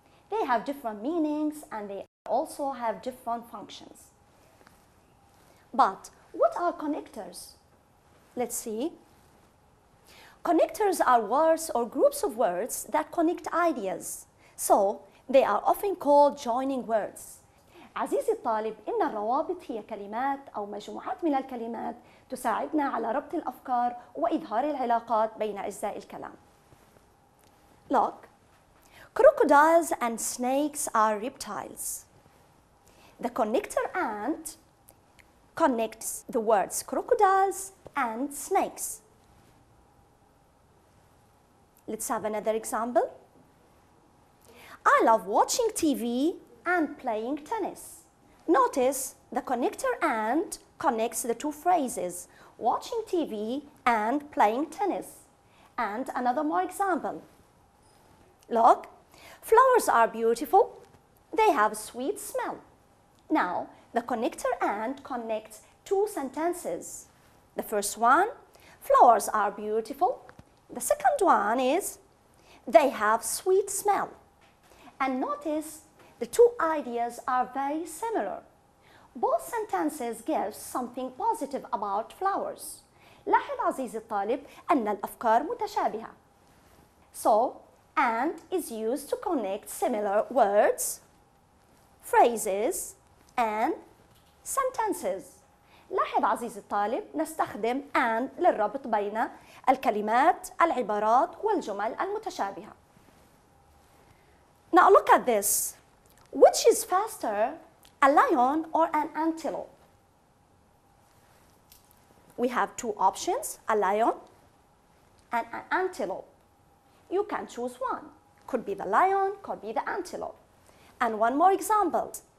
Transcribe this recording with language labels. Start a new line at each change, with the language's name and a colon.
English: They have different meanings and they also have different functions. But what are connectors? Let's see. Connectors are words or groups of words that connect ideas. So they are often called joining words.
Arabic: عزيزي الطالب، إن الروابط هي كلمات أو مجموعات من الكلمات تساعدنا على ربط الأفكار وإظهار العلاقات بين أجزاء الكلام.
English: Look, crocodiles and snakes are reptiles. The connector and connects the words crocodiles and snakes. Let's have another example. I love watching TV and playing tennis. Notice the connector and connects the two phrases, watching TV and playing tennis. And another more example. Look, flowers are beautiful. They have a sweet smell. Now, the connector and connects two sentences. The first one, flowers are beautiful. The second one is, they have sweet smell. And notice the two ideas are very similar. Both sentences give something positive about flowers.
Arabic: لاحظ عزيزي الطالب أن الأفكار متشابهة.
English: So, and is used to connect similar words, phrases, and sentences.
Arabic: لاحظ عزيزي الطالب نستخدم and للربط بين الكلمات، العبارات والجمل المتشابهة.
English: Now look at this. Which is faster, a lion or an antelope? We have two options, a lion and an antelope. You can choose one. Could be the lion, could be the antelope. And one more example.